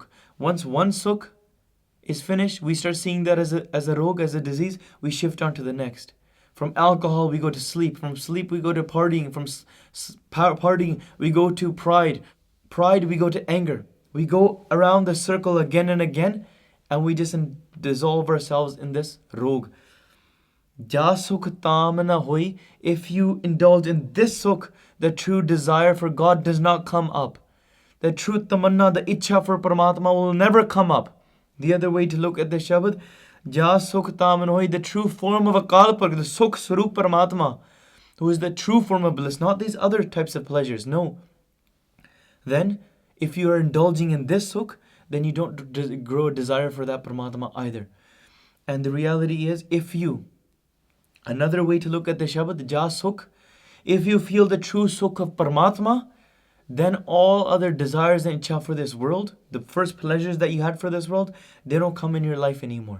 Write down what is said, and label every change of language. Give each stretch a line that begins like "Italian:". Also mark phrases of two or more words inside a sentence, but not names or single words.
English: Once one sukh is finished, we start seeing that as a rog, as a disease, we shift on to the next. From alcohol we go to sleep. From sleep we go to partying. From partying we go to pride. Pride we go to anger. We go around the circle again and again, and we just dissolve ourselves in this rog.
Punjabi: ਜਾ ਸੁਖ ਤਾਮ ਨ ਹੋਇ.
English: If you indulge in this sukh, the true desire for God does not come up. The true tamanna, the ichha for Paramatma will never come up. The other way to look at the Shabad,
Punjabi: ਜਾ ਸੁਖ ਤਾਮ ਨ ਹੋਇ,
English: the true form of Akal Purkh, the
Punjabi: ਸੁਖ ਸਰੂਪ
English: Paramatma, who is the true form of bliss, not these other types of pleasures, no. Then, if you are indulging in this sukh, then you don't grow a desire for that Paramatma either. And the reality is, if you, another way to look at the Shabad,
Punjabi: ਜਾ ਸੁਖ,
English: if you feel the true sukh of Paramatma, then all other desires and ichha for this world, the first pleasures that you had for this world, they don't come in your life anymore.